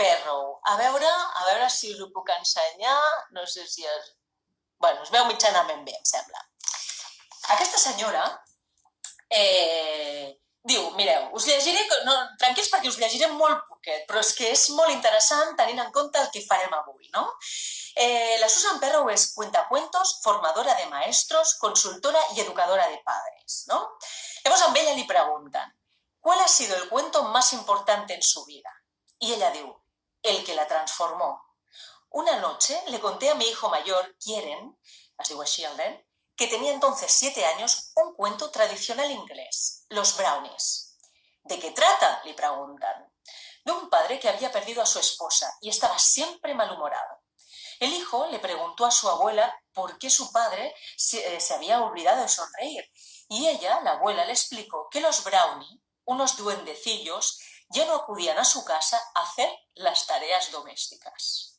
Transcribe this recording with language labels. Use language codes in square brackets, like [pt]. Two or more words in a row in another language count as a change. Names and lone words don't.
[ca] A veure si us ho puc ensenyar, no sé si és... Bueno, es veu mitjanament bé, em sembla. Aquesta senyora diu, mireu, us llegiré, no, tranquils perquè us llegiré molt poquet, però és que és molt interessant tenint en compte el que farem avui, ¿no? [es] La Susan Perrow es cuentacuentos, formadora de maestros, consultora y educadora de padres, ¿no? [ca] Llavors amb ella li pregunten, [es] ¿cuál ha sido el cuento más importante en su vida? Y [ca] ella diu, [es] el que la transformó. Una noche le conté a mi hijo mayor, Kieran, [ca] es diu així el nen, [es] que tenía entonces 7 años, un cuento tradicional inglés, Los Brownies. ¿De qué trata?, le preguntan. De un padre que había perdido a su esposa y estaba siempre malhumorado. El hijo le preguntó a su abuela por qué su padre se había olvidado de sonreír y ella, la abuela, le explicó que los Brownie, unos duendecillos, ya no acudían a su casa a hacer las tareas domésticas.